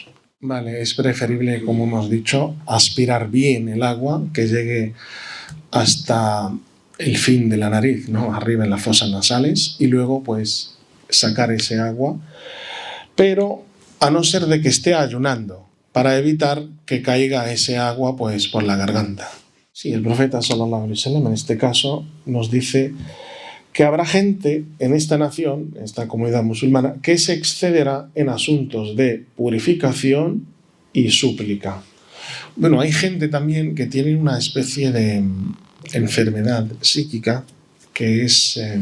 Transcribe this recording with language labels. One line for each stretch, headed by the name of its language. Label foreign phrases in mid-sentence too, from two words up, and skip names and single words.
Spanish: Vale, es preferible, como hemos dicho, aspirar bien el agua, que llegue hasta el fin de la nariz, ¿no? Arriba en las fosas nasales, y luego pues sacar ese agua, pero a no ser de que esté ayunando, para evitar que caiga ese agua pues por la garganta. Sí, el profeta
Arabic: صلى الله عليه وسلم
Spanish: en este caso nos dice que habrá gente en esta nación, en esta comunidad musulmana, que se excederá en asuntos de purificación y súplica. Bueno, hay gente también que tiene una especie de enfermedad psíquica que es...